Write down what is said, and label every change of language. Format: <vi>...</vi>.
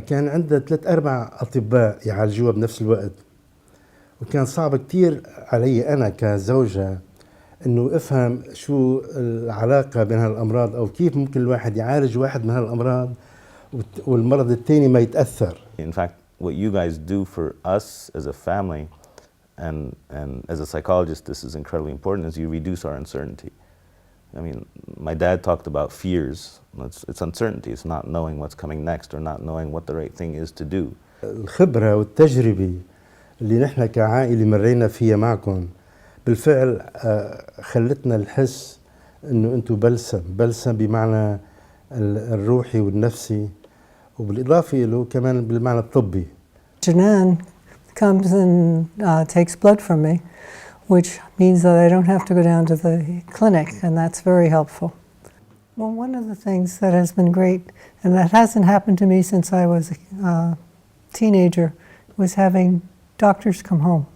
<ar>كان عندنا 3-4 أطباء يعالجوها بنفس الوقت، وكان صعب كتير علي أنا كزوجة إنه أفهم شو العلاقة بين هالأمراض، أو كيف ممكن الواحد يعالج واحد من هالأمراض والمرض الثاني ما يتأثر.</ar> <en>In fact, what you guys do for us as a family and as a psychologist, this is incredibly important, is you reduce our uncertainty. I mean, my dad talked about fears. It's uncertainty. It's not knowing what's coming next or not knowing what the right thing is to do.</en> <ar>الخبرة والتجربة اللي نحن كعائلة مرينا فيها معكم بالفعل خلتنا نحس إنه أنتم بلسم بمعنى الروحي والنفسي، وبالإضافة له كمان بالمعنى الطبي.</ar> <en>Janan comes and takes blood from me, which means that I don't have to go down to the clinic, and that's very helpful. Well, one of the things that has been great, and that hasn't happened to me since I was a teenager, was having doctors come home.</en>